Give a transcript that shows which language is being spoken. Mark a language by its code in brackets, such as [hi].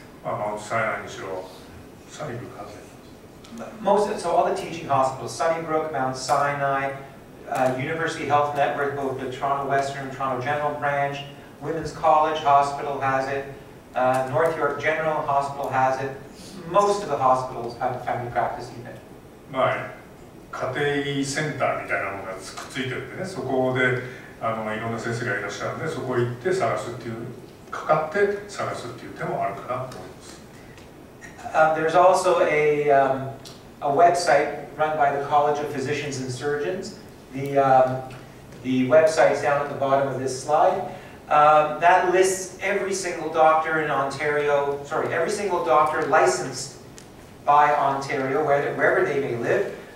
[ja] マウントサイナイにしろ、サニーブルックハズ [en] So all the teaching hospitals, Sunnybrook, Mount Sinai, University Health Network, both the Toronto Western, Toronto General Branch, Women's College Hospital has it, North York General Hospital has it. Most of the hospitals have a family practice unit. [ja] 家庭医センターみたいなのがくっついてるんでね、そこでいろんな先生がいらっしゃるんで、そこ行って探すっていう、かかって探すっていう手もあるかなと思います。 [en] There's also a website run by the College of Physicians and Surgeons. The website's down at the bottom of this slide. That lists every single doctor in Ontario, every single doctor licensed by Ontario, wherever they may live.